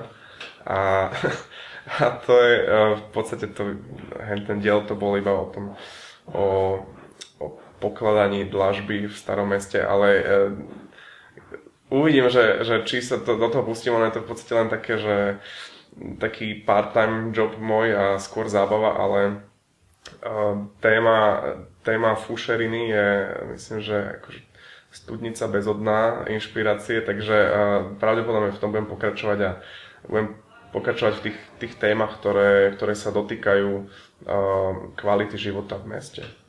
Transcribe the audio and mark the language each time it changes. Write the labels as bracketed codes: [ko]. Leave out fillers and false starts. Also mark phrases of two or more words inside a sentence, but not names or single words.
[sk] A to je v podstate ten diel to bol iba o pokladaní dlažby v starom meste, ale uvidím, že či sa do toho pustím, ale je to v podstate len také, že taký [en] part-time job [sk] môj a skôr zábava, ale téma Fušeriny je, myslím, že akože studnica bezodná inšpirácie, takže pravdepodobne v tom budem pokračovať a budem pokračovať v tých témach, ktoré sa dotýkajú kvality života v meste.